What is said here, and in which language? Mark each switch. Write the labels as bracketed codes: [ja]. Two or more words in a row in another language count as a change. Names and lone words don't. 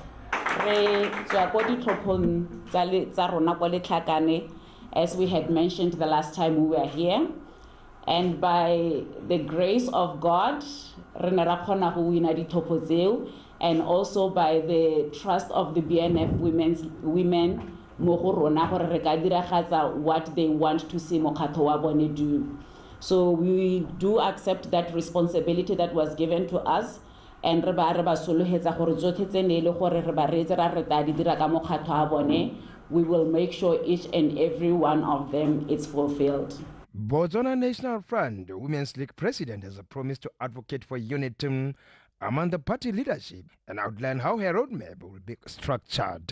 [tn] re tswa ko ditlhophong tsa rona ko letlhakane, [en] as we had mentioned the last time we were here. And by the grace of God, and also by the trust of the BNF women, what they want to see [tn] Mokgatlho wa bone [en] do. So we do accept that responsibility that was given to us, and we will make sure each and every one of them is fulfilled. Botswana National Front Women's League president has promised to advocate for unity among the party leadership and outline how her roadmap will be structured.